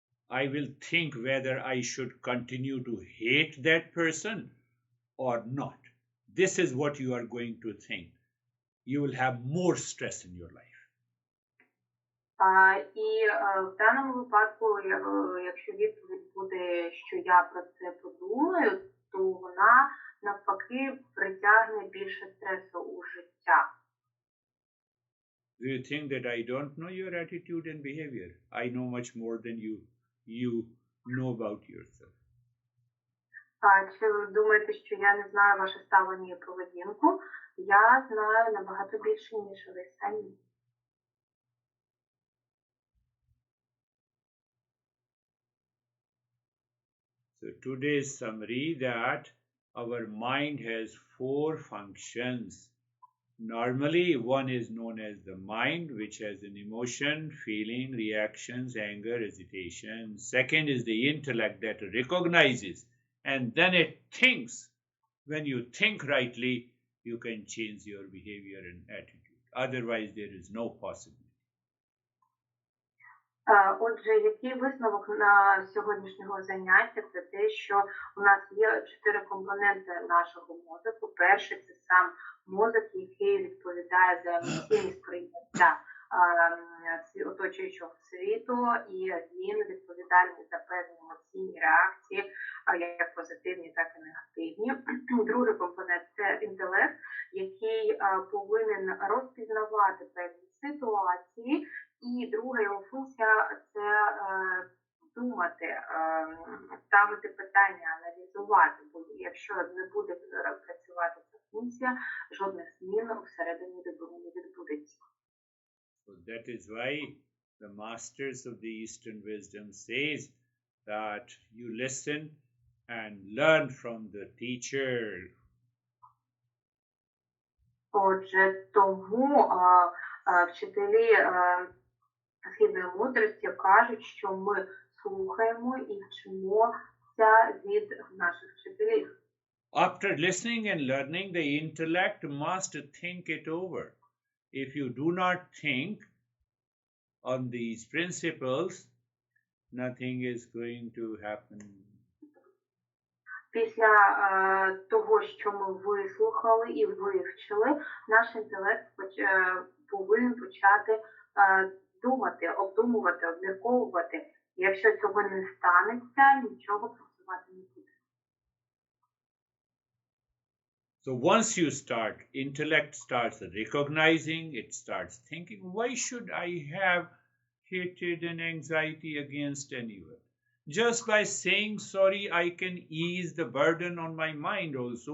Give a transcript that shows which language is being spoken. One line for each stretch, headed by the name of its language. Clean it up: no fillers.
English: I will think whether I should continue to hate that person or not. This is what you are going to think. You will have more stress in your life.
Ukrainian: І в даному випадку, якщо відповідь буде, що я про це подумаю, то вона навпаки притягне більше стресу у життя.
English: Do you think that I don't know your attitude and behavior? I know much more than you know about yourself.
Ukrainian: Чи ви думаєте, що я не знаю ваше ставлення і поведінку? Я знаю набагато більше, ніж ви самі.
English: So today's summary that our mind has 4 functions. Normally, one is known as the mind, which has an emotion, feeling, reactions, anger, hesitation. Second is the intellect that recognizes and then it thinks. When you think rightly, you can change your behavior and attitude. Otherwise, there is no possibility.
Ukrainian: Отже, який висновок на сьогоднішнього заняття це те, що у нас є 4 компоненти нашого мозку. Перший це сам мозок, який відповідає за емоційне сприйняття оточуючого світу, і він відповідальний за певні емоційні реакції, як позитивні, так і негативні. Другий компонент це інтелект, який повинен розпізнавати певні ситуації. І друга його функція це думати, ставити питання, аналізувати, бо якщо не буде працювати ця функція, жодних змін всередині не відбудеться.
English: So that is why the masters of the Eastern wisdom says that you listen and learn from the teacher.
Ukrainian: Отже, тому вчителі східної мудрості кажуть, що ми слухаємо і вчимося від наших вчителів.
English: After listening and learning, the intellect must think it over. If you do not think on these principles, nothing is going to happen.
Ukrainian: Після того, що ми вислухали і вивчили, наш інтелект повинен почати думати, обдумувати, обмірковувати. Якщо цього не станеться, нічого працювати не буде.
English: So once you start, intellect starts recognizing, it starts thinking, why should I have hatred and anxiety against anyone? Just by saying sorry, I can ease the burden on my mind also.